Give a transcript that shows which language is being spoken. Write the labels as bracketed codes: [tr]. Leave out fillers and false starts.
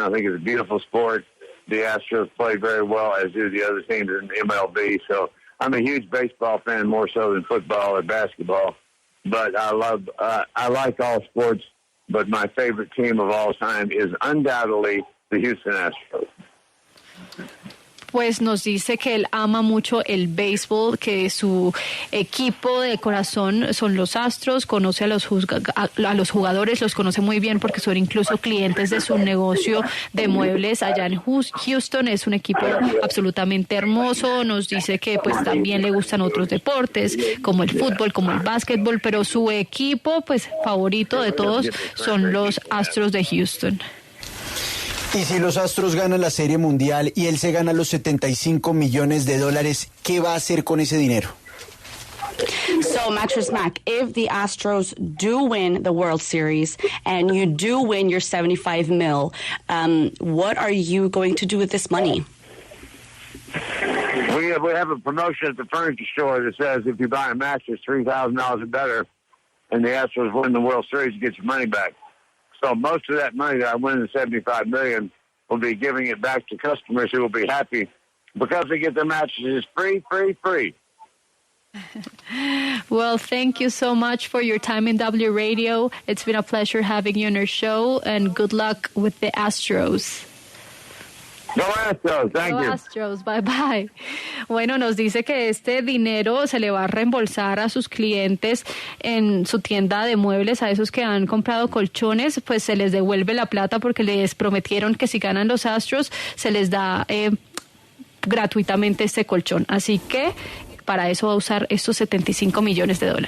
[en] I think it's a beautiful sport. The Astros play very well, as do the other teams in MLB. So I'm a huge baseball fan, more so than football or basketball. But I like all sports. But my favorite team of all time is undoubtedly the Houston Astros. [es] Pues nos dice que él ama mucho el béisbol, que su equipo de corazón son los Astros, conoce a los jugadores, los conoce muy bien porque son incluso clientes de su negocio de muebles allá en Houston. Es un equipo absolutamente hermoso. Nos dice que pues también le gustan otros deportes como el fútbol, como el básquetbol, pero su equipo pues favorito de todos son los Astros de Houston. Y si los Astros ganan la Serie Mundial y él se gana los $75 millones, ¿qué va a hacer con ese dinero? [en] So, Mattress Mac, if the Astros do win the World Series and you do win your $75 million, what are you going to do with this money? We have a promotion at the furniture store that says if you buy a mattress $3,000 or better and the Astros win the World Series, you get your money back. So most of that money that I win, the $75 million, will be giving it back to customers who will be happy because they get their mattresses free. Well, thank you so much for your time in W Radio. It's been a pleasure having you on our show, and good luck with the Astros. Go Astros, thank you. Go Astros, bye bye. [es] Bueno, nos dice que este dinero se le va a reembolsar a sus clientes en su tienda de muebles, a esos que han comprado colchones, pues se les devuelve la plata porque les prometieron que si ganan los Astros se les da gratuitamente este colchón. Así que para eso va a usar estos $75 millones.